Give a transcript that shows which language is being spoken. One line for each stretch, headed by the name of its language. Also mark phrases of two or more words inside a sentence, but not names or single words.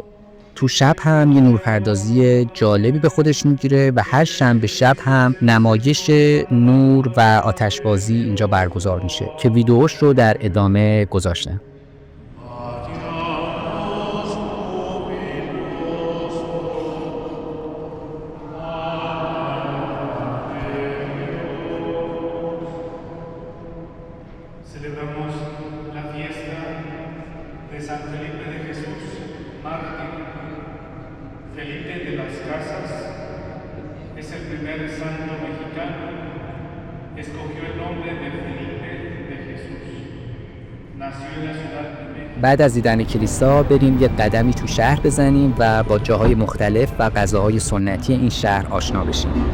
Persian: تو شب هم یه نورپردازی جالبی به خودش میگیره و هر شنبه شب هم نمایش نور و آتشبازی اینجا برگزار میشه که ویدیوش رو در ادامه گذاشتم.
Spanish: Celebramos la fiesta de San Felipe de Jesús, mártir. Felipe de las Casas es el primer santo mexicano. Escogió el nombre de Felipe de Jesús. Nació en la ciudad de México.
Persian: بعد از دیدن کلیسا بریم یه قدمی تو شهر بزنیم و با جاهای مختلف و غذاهای سنتی این شهر آشنا بشیم.